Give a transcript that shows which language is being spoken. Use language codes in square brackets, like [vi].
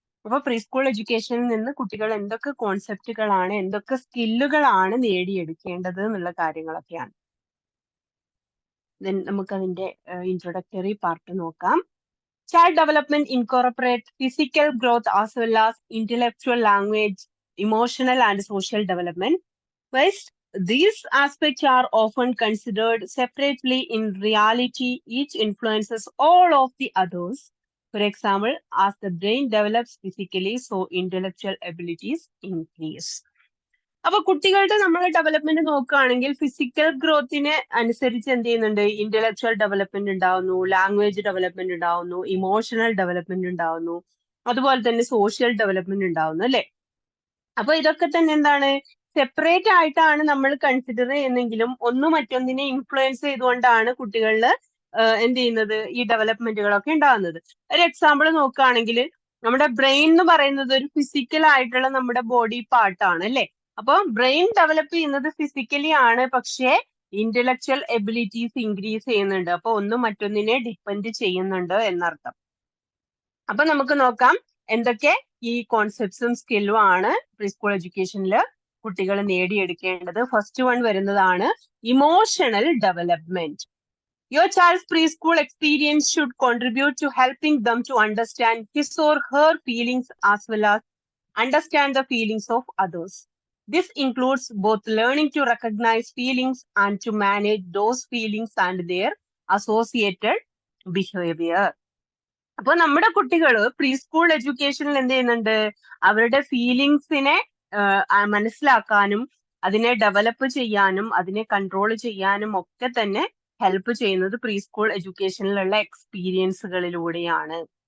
[ml] അപ്പൊ pre school എഡ്യൂക്കേഷനിൽ നിന്ന് കുട്ടികൾ എന്തൊക്കെ കോൺസെപ്റ്റുകളാണ്, എന്തൊക്കെ സ്കില്ലുകളാണ് നേടിയെടുക്കേണ്ടത് എന്നുള്ള കാര്യങ്ങളൊക്കെയാണ്. നമുക്ക് അതിന്റെ ഇൻട്രൊഡക്ടറി പാർട്ട് നോക്കാം. [en] Child development incorporate physical growth as well as intellectual language, emotional and social development. Whilst these aspects are often considered separately, in reality, each influences all of the others. For example, as the brain develops physically, so intellectual abilities increase. [ml] അപ്പൊ കുട്ടികളുടെ നമ്മൾ development നോക്കുകയാണെങ്കിൽ physical ഗ്രോത്തിനെ അനുസരിച്ച് എന്ത് ചെയ്യുന്നുണ്ട്, intellectual development ഉണ്ടാവുന്നു, language development ഉണ്ടാവുന്നു, emotional development ഉണ്ടാവുന്നു, അതുപോലെ തന്നെ സോഷ്യൽ ഡെവലപ്മെന്റ് ഉണ്ടാവുന്നു, അല്ലെ? അപ്പൊ ഇതൊക്കെ തന്നെ എന്താണ്, സെപ്പറേറ്റ് ആയിട്ടാണ് നമ്മൾ കൺസിഡർ ചെയ്യുന്നെങ്കിലും ഒന്ന് മറ്റൊന്നിനെ ഇൻഫ്ലുവൻസ് ചെയ്തുകൊണ്ടാണ് കുട്ടികളിൽ എന്ത് ചെയ്യുന്നത്, ഈ ഡെവലപ്മെന്റുകളൊക്കെ ഉണ്ടാകുന്നത്. ഒരു എക്സാമ്പിൾ നോക്കുകയാണെങ്കിൽ നമ്മുടെ ബ്രെയിൻ എന്ന് പറയുന്നത് ഒരു ഫിസിക്കൽ ആയിട്ടുള്ള നമ്മുടെ ബോഡി പാർട്ടാണ്, അല്ലെ? അപ്പൊ ബ്രെയിൻ ഡെവലപ്പ് ചെയ്യുന്നത് ഫിസിക്കലി ആണ്, പക്ഷേ ഇന്റലക്ച്വൽ എബിലിറ്റീസ് ഇൻക്രീസ് ചെയ്യുന്നുണ്ട്. അപ്പൊ ഒന്ന് മറ്റൊന്നിനെ ഡിപ്പെൻഡ് ചെയ്യുന്നുണ്ട് എന്നർത്ഥം. അപ്പൊ നമുക്ക് നോക്കാം എന്തൊക്കെ ഈ കോൺസെപ്റ്റ്സും സ്കില്ലും ആണ് പ്രീ സ്കൂൾ എഡ്യൂക്കേഷനിൽ കുട്ടികൾ നേടിയെടുക്കേണ്ടത്. ഫസ്റ്റ് വൺ വരുന്നതാണ് emotional development. [en] Your child's preschool experience should contribute to helping them to understand his or her feelings as well as understand the feelings of others. This includes both learning to recognize feelings and to manage those feelings and their associated behavior. [ml] അപ്പൊ നമ്മുടെ കുട്ടികൾ pre school എഡ്യൂക്കേഷനിൽ എന്ത് ചെയ്യുന്നുണ്ട്, അവരുടെ ഫീലിങ്സിനെ മനസ്സിലാക്കാനും അതിനെ develop ചെയ്യാനും അതിനെ കൺട്രോൾ ചെയ്യാനും ഒക്കെ തന്നെ ഹെൽപ്പ് ചെയ്യുന്നത് പ്രീ സ്കൂൾ എഡ്യൂക്കേഷനിലുള്ള എക്സ്പീരിയൻസുകളിലൂടെയാണ്.